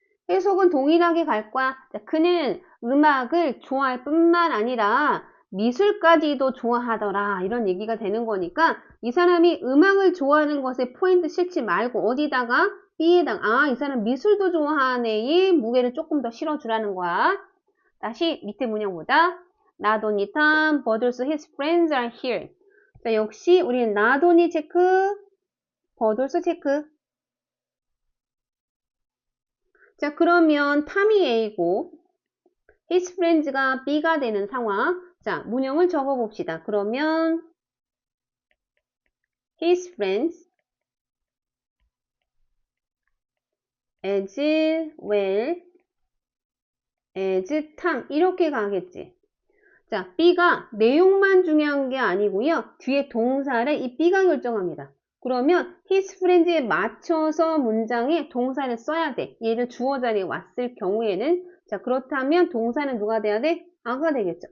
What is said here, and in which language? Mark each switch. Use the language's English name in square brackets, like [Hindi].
[Korean] 해석은 동일하게 갈 거야. 자, 그는 음악을 좋아할 뿐만 아니라 미술까지도 좋아하더라. 이런 얘기가 되는 거니까 이 사람이 음악을 좋아하는 것에 포인트 실지 말고 어디다가 B에다가 이 사람 미술도 좋아하네의 무게를 조금 더 실어주라는 거야. 다시 밑에 문장 보자. [English] Not only Tom, but also his friends are here. [Korean] 자, 역시 우리는 not only 체크, but also 체크. 자, 그러면 탐이 A고 his friends가 B가 되는 상황. 자, 문형을 적어 봅시다. 그러면 [English] his friends as well as Tom [Korean] 이렇게 가겠지. 자, B가 내용만 중요한 게 아니고요. 뒤에 동사를 이 B가 결정합니다. 그러면 his friends에 맞춰서 문장에 동사를 써야 돼. 얘를 주어 자리에 왔을 경우에는 자, 그렇다면 동사는 누가 돼야 돼? 아가 되겠죠.